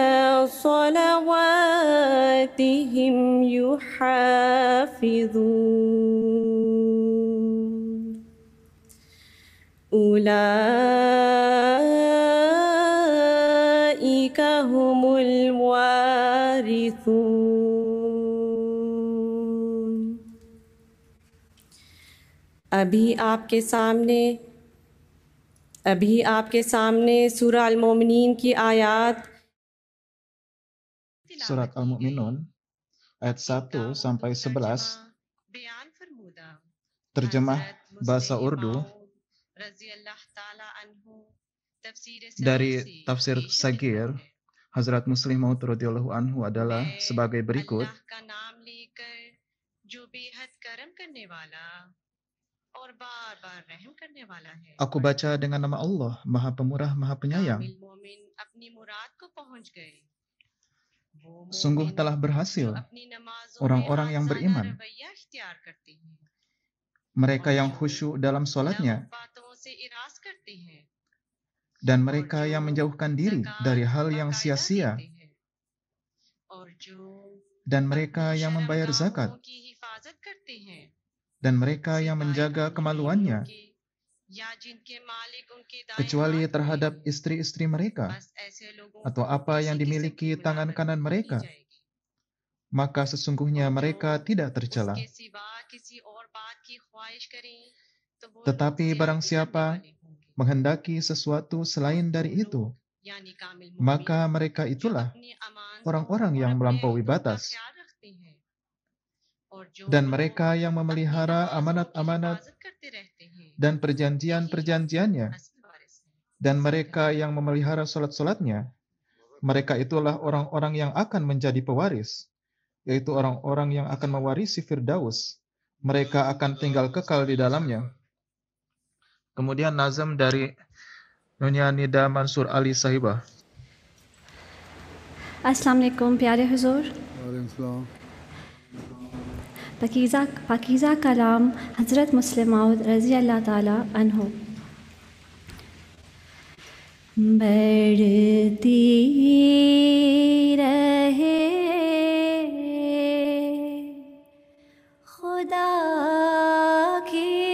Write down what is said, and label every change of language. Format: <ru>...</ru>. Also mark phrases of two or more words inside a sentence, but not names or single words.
<ar>صلواتهم يحافظون أولئك هم الوارثون۔</ar> <ur>ابھی آپ کے سامنے سورہ المومنین کی آیات</ur> <id>Surat Al-Mu'minun ayat 1 sampai 11, terjemah bahasa Urdu dari tafsir Sagir. Hazrat Muslim Maud</id> <ar>رضي الله عنه</ar> <id>adalah sebagai berikut.</id> <ur>جو بے حد کرم کرنے والا اور بار بار رحم کرنے والا ہے.</ur> <id>Aku baca dengan nama Allah, Maha Pemurah, Maha Penyayang.</id> <ur>کامل مومن اپنی مراد کو پہنچ گئے. वो</ur> <id>Sungguh</id> <ur>मोमिन</ur> <id>telah</id> <ur>जो</ur> <id>berhasil</id> <ur>اپنی نمازوں میں</ur> <id>orang-orang yang</id> <ur>आज़ादा</ur> <id>beriman,</id> <ur>رویہ اختیار کرتے ہیں</ur> <id>mereka</id> <ur>और</ur> <id>yang</id> <ur>जो</ur> <id>khusyuk dalam</id> <ur>लग़व</ur> <id>sholatnya,</id> <ur>باتوں سے اعراض کرتے ہیں</ur> <id>dan</id> <ur>और</ur> <id>mereka</id> <ur>जो</ur> <id>yang menjauhkan diri dari</id> <ur>ज़कात</ur> <id>hal yang</id> <ur>बाकायदा</ur> <id>sia-sia,</id> <ur>دیتے ہیں اور جو</ur> <id>dan mereka</id> <ur>अपनी</ur> <id>yang membayar zakat,</id> <ur>شرمگاہوں کی حفاظت کرتے ہیں</ur> <id>dan mereka yang</id> <ur>सिवाय</ur> <id>menjaga</id> <ur>अपनी</ur> <id>kemaluannya,</id> <ur>بیویوں کے یا جن کے مالک ان کے دائیں</ur> <id>kecuali</id> <ur>ہاتھ میں</ur> <id>terhadap</id> <ur>हैं।</ur> <id>istri-istri mereka</id> <ur>بس ایسے لوگوں</ur> <id>atau</id> <ur>को</ur> <id>apa</id> <ur>किसी</ur> <id>yang</id> <ur>किस्म</ur> <id>dimiliki</id> <ur>की</ur> <id>tangan</id> <ur>मुलामत</ur> <id>kanan</id> <ur>نہیں کی</ur> <id>mereka,</id> <ur>जाएगी</ur> <id>maka sesungguhnya</id> <ur>اور جو</ur> <id>mereka tidak tercela.</id> <ur>اس کے سوا کسی اور بات کی خواہش کریں تو وہ لوگ</ur> <id>Tetapi barang</id> <ur>زیادتی کرنے</ur> <id>siapa</id> <ur>والے ہوں گے.</ur> <id>menghendaki sesuatu</id> <ur>और</ur> <id>selain</id> <ur>वो</ur> <id>dari</id> <ur>लोग</ur> <id>itu,</id> <ur>یعنی کامل</ur> <id>maka</id> <ur>मोमिन</ur> <id>mereka</id> <ur>जो</ur> <id>itulah</id> <ur>اپنی امانتوں</ur> <id>orang-orang</id> <ur>और</ur> <id>yang</id> <ur>अपने</ur> <id>melampaui</id> <ur>عہدوں کا</ur> <id>batas,</id> <ur>خیال رکھتے ہیں اور جو</ur> <id>dan</id> <ur>लोग</ur> <id>mereka yang</id> <ur>अपनी</ur> <id>memelihara</id> <ur>نمازوں کی</ur> <id>amanat-amanat</id> <ur>حفاظت کرتے رہتے ہیں</ur> <id>dan</id> <ur>यही</ur> <id>perjanjian-perjanjiannya,</id> <ur>اصل وارث ہیں.</ur> <id>dan</id> <ur>असल</ur> <id>mereka</id> <ur>कहते</ur> <id>yang memelihara salat-salatnya, mereka itulah orang-orang yang akan menjadi pewaris, yaitu orang-orang yang akan mewarisi Firdaus. Mereka akan tinggal kekal di dalamnya. Kemudian nazam dari Nyonya Nida Mansur Ali Sahibah.</id> <ar>السلام علیکم</ar> <ur>پیارے حضور.</ur> <ar>وعلیکم السلام.</ar> <ur>پاکیزہ کلام حضرت مسلم موعود</ur> <ar>رضی اللہ تعالیٰ عنہ.</ar> <ur>بڑھتی رہے خدا کی</ur>